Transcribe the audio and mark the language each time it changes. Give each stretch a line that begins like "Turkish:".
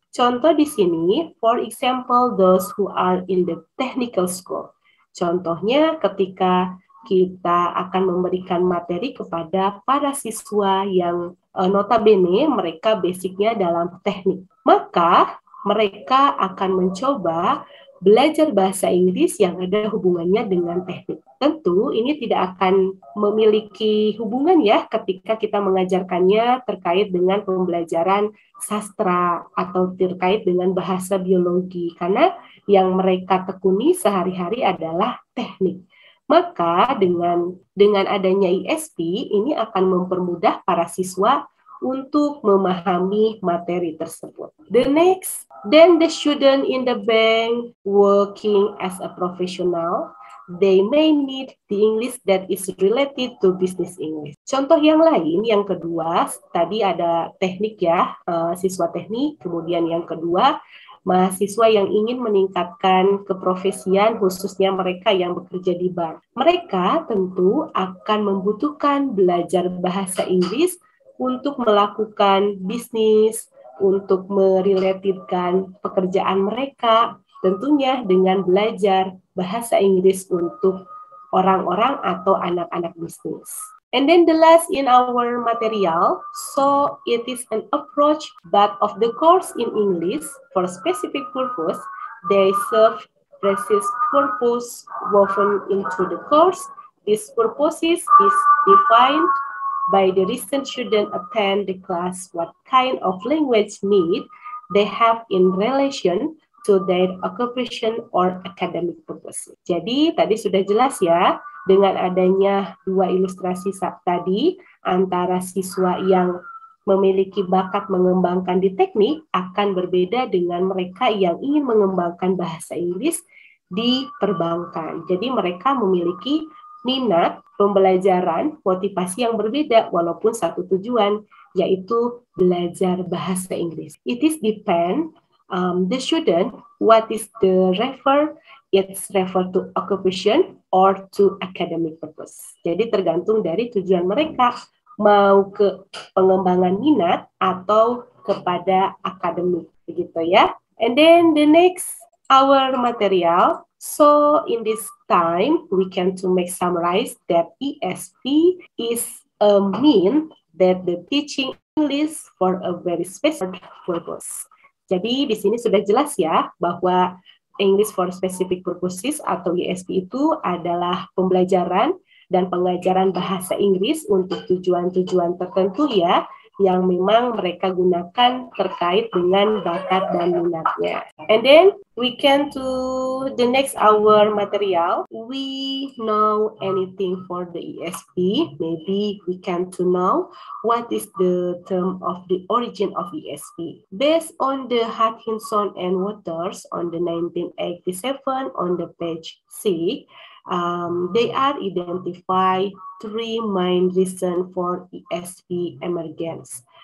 Indonesian: Contoh di sini,
English: for example, those who are in the technical school.
Indonesian: Contohnya ketika kita akan memberikan materi kepada para siswa yang notabene mereka basicnya dalam teknik. Maka mereka akan mencoba belajar bahasa Inggris yang ada hubungannya dengan teknik. Tentu ini tidak akan memiliki hubungan ya ketika kita mengajarkannya terkait dengan pembelajaran sastra atau terkait dengan bahasa biologi. Karena yang mereka tekuni sehari-hari adalah teknik. Maka dengan adanya ESP ini akan mempermudah para siswa untuk memahami materi tersebut.
English: The next, then the student in the bank working as a professional, they may need the English that is related to business English.
Indonesian: Contoh yang lain, yang kedua, tadi ada teknik ya, siswa teknik, kemudian yang kedua, mahasiswa yang ingin meningkatkan keprofesian khususnya mereka yang bekerja di bank. Mereka tentu akan membutuhkan belajar bahasa Inggris untuk melakukan bisnis, untuk merelatedkan pekerjaan mereka, tentunya dengan belajar bahasa Inggris untuk orang-orang atau anak-anak bisnis.
English: And then the last in our material, so it is an approach but of the course in English for specific purpose. They serve precise purpose woven into the course. These purposes is defined by the recent student attend the class what kind of language need they have in relation to their occupation or academic purpose.
Indonesian: Jadi tadi sudah jelas ya, dengan adanya dua ilustrasi tadi antara siswa yang memiliki bakat mengembangkan di teknik akan berbeda dengan mereka yang ingin mengembangkan bahasa Inggris di perbankan. Jadi mereka memiliki minat pembelajaran, motivasi yang berbeda walaupun satu tujuan, yaitu belajar bahasa Inggris.
English: It is depend the student what is the it's refer to occupation or to academic purpose.
Indonesian: Jadi tergantung dari tujuan mereka, mau ke pengembangan minat atau kepada akademik, begitu ya.
English: And then the next our material. So in this time, we can to make summarize that ESP is a mean that the teaching English for a very specific purpose.
Indonesian: Jadi di sini sudah jelas ya bahwa English for specific purposes atau ESP itu adalah pembelajaran dan pengajaran bahasa Inggris untuk tujuan-tujuan tertentu ya, yang memang mereka gunakan terkait dengan bakat dan minatnya.
English: And then We can to the next our material. We know anything for the ESP. Maybe we can to know what is the term of the origin of ESP. Based on the Hutchinson and Waters on the 1987 on the page 6, they are identify three main reasons for ESP emergence.